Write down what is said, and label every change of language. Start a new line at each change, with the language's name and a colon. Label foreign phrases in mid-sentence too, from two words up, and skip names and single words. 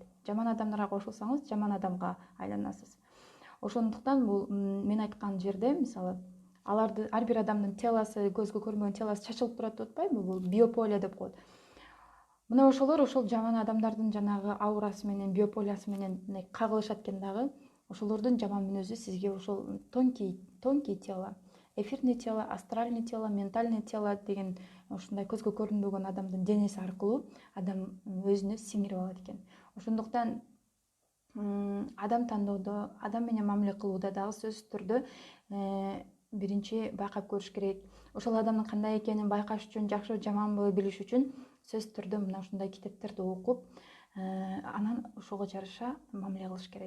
Kyrgyz: Жаман адамдарга кошулсаңыз, жаман адамга айланасыз. Ошондуктан бул мен айткан жерде мисалы аларды ар бир адамдын телосы, көзгө көрүнбөгөн телосы чачылып турат деп атпайбы? Бул биополя деп коет. Мына ошолор ошол жаман адамдардын жанагы аурасы менен, биополясы менен кагылышат экен дагы. Ошолордун жаман мүнөзү сизге ошол
Russian: тонкий тело, эфирный тело, астральный тело, ментальный тело
Kyrgyz: деген ушундай көзгө көрүнбөгөн адамдын денеси аркылуу адам өзүнө сиңирип алат экен. Ошондуктан адам тандоодо, адам менен мамиле кылууда дагы сөзсүз түрдө биринчи байкап көрүш керек. Ошол адамдын кандай экенин байкаш үчүн, жакшы жаманбы билиш үчүн сөзсүз түрдө мына ушундай китептерди окуп, анан ошого жараша мамиле кылыш керек.